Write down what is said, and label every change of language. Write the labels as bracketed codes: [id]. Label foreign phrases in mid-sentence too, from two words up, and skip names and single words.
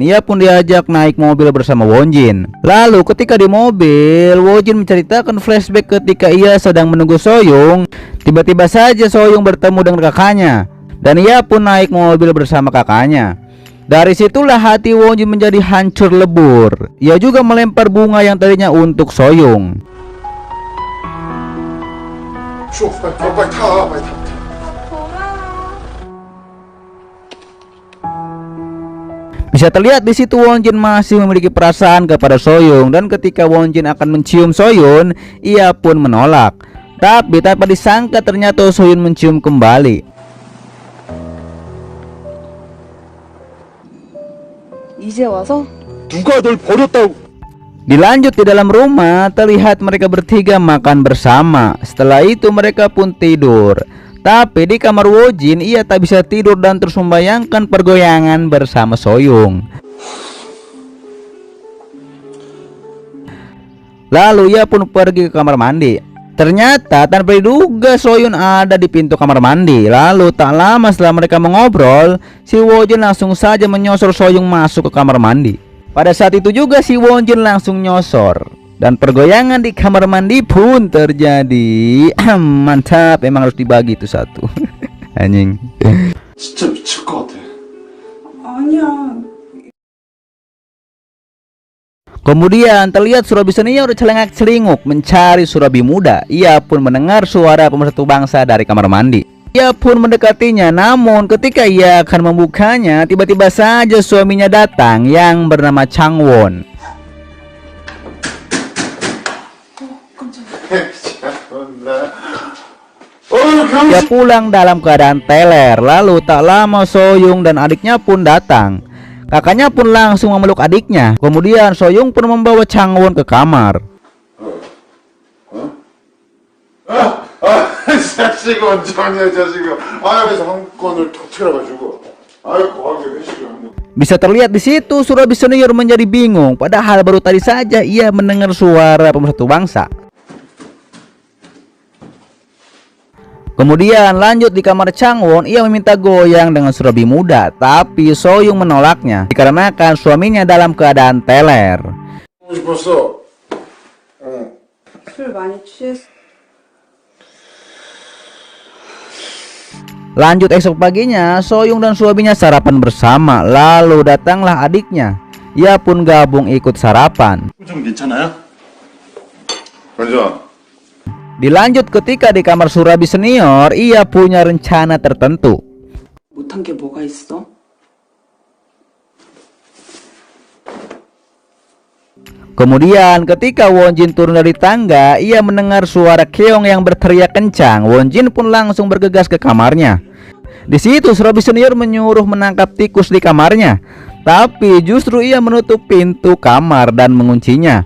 [id] Ia pun diajak naik mobil bersama Wonjin. Lalu ketika di mobil, Wonjin menceritakan flashback ketika ia sedang menunggu Soyoung. Tiba-tiba saja Soyoung bertemu dengan kakaknya dan ia pun naik mobil bersama kakaknya. Dari situlah hati Wonjin menjadi hancur lebur. Ia juga melempar bunga yang tadinya untuk Soyoung. [ko] 추워, 빨리 타, 빨리 타. [id] Bisa terlihat di situ Wonjin masih memiliki perasaan kepada Soyoung, dan ketika Wonjin akan mencium Soyoung, ia pun menolak. Tapi tanpa disangka ternyata Soyoung mencium kembali. [ko] 이제 와서? 누가 널 버렸다고? [id] Dilanjut di dalam rumah, terlihat mereka bertiga makan bersama. Setelah itu mereka pun tidur. Tapi di kamar Wonjin ia tak bisa tidur dan terus membayangkan pergoyangan bersama Soyoung. Lalu ia pun pergi ke kamar mandi. Ternyata tanpa diduga Soyoung ada di pintu kamar mandi. Lalu tak lama setelah mereka mengobrol, si Wonjin langsung saja menyosor Soyoung masuk ke kamar mandi. Pada saat itu juga si Wonjin langsung nyosor dan pergoyangan di kamar mandi pun terjadi. Mantap, emang harus dibagi itu satu. Anjing. [ko] 진짜 미칠 것 같아. [id] Kemudian terlihat Surabi senior celengak-celinguk mencari Surabi muda. Ia pun mendengar suara pemersatu bangsa dari kamar mandi. Ia pun mendekatinya, namun ketika ia akan membukanya, tiba-tiba saja suaminya datang yang bernama Changwon. Ia pulang dalam keadaan teler. Lalu tak lama Soyoung dan adiknya pun datang. Kakaknya pun langsung memeluk adiknya. Kemudian Soyoung pun membawa Changwon ke kamar. [ko] 자식이 언제냐 자식이. 왜 상권을 터트려가지고. 거하게 회식을 하는. [id] Bisa terlihat di situ Surabi senior menjadi bingung, padahal baru tadi saja ia mendengar suara pemersatu bangsa. Kemudian lanjut di kamar Changwon, ia meminta goyang dengan Surabi muda, tapi Soyoung menolaknya dikarenakan suaminya dalam keadaan teler. [ko] 싶었어. 술 많이 취했어. [id] Lanjut esok paginya, Soyoung dan suaminya sarapan bersama. Lalu datanglah adiknya. Ia pun gabung ikut sarapan. [ko] 좀 괜찮아요? 괜찮아. [id] Dilanjut ketika di kamar Surabi senior, ia punya rencana tertentu. [ko] 못한 게 뭐가 있어? [id] Kemudian ketika Wonjin turun dari tangga, ia mendengar suara Keong yang berteriak kencang. Wonjin pun langsung bergegas ke kamarnya. Di situ Surabi senior menyuruh menangkap tikus di kamarnya, tapi justru ia menutup pintu kamar dan menguncinya.